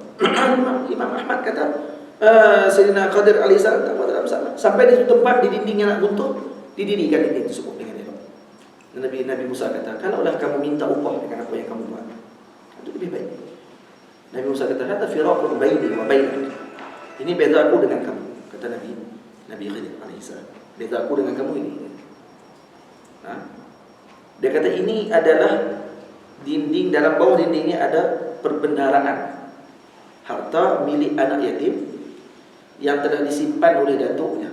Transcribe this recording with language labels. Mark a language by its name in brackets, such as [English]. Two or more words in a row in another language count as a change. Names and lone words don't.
[Malay] Imam Ahmad kata, Sayyidina Khadir alaihissalam tak mau dalam salah. Sampai di satu tempat di dinding yang nak runtuh, didirikan dinding tersebut dengan elok. Dan Nabi Musa kata, kalaulah kamu minta upah dengan apa yang kamu buat, itu lebih baik. Nabi Musa kata, [Arabic] "هذا فراق بيني وبينك." [Malay] Ini beza aku dengan kamu, kata Nabi Khidir alaihissalam. Beza aku dengan kamu ini. Dia kata ini adalah dinding, dalam bawah dinding ini ada perbendaharaan harta milik anak yatim yang telah disimpan oleh datuknya.